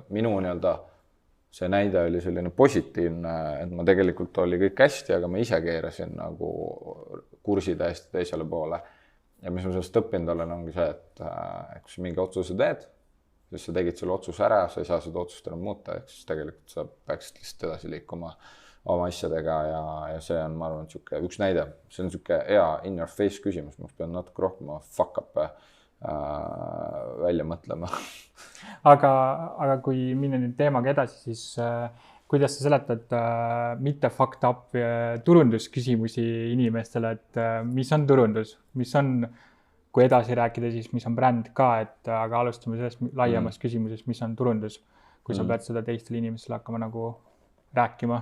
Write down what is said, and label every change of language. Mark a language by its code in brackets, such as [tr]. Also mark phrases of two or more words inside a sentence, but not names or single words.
[et] Minu nii-öelda see näide oli selline positiivne, et ma tegelikult oli kõik hästi, aga ma ise keerasin nagu kursi täiesti teisele poole. Ja mis ma sellest õppinud olen, ongi see, et kui sa mingi otsuse teed, siis sa tegid selle otsuse ära, sa ei saa seda otsust enam muuta, ehk siis tegelikult sa peaksid lihtsalt edasi liikuma oma asjadega ja see on, ma arvan, üks näide. See on hea [en] in your face [et] küsimus, ma pean natuke rohkem [en] fuck up [et] välja mõtlema. Aga kui minna nüüd teemaga edasi, siis kuidas sa seletad mitte [en] fucked up [et] turundusküsimusi inimestele, et mis on turundus, mis on, kui edasi rääkida, siis mis on bränd ka, aga alustame sellest laiemast küsimusest, mis on turundus, kui sa pead seda teistele inimestele hakkama nagu rääkima.